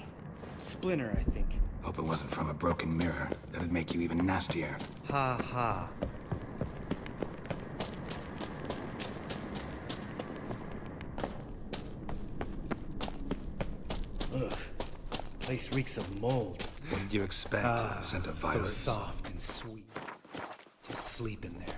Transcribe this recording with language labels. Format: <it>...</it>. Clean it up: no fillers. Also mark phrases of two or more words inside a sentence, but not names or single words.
<en>Splinter, I think. Hope it wasn't from a broken mirror. That'd make you even nastier. Ha ha. Ugh. Place reeks of mold. What did you expect? Scent of So violets? soft and sweet. Just sleep in there.</en>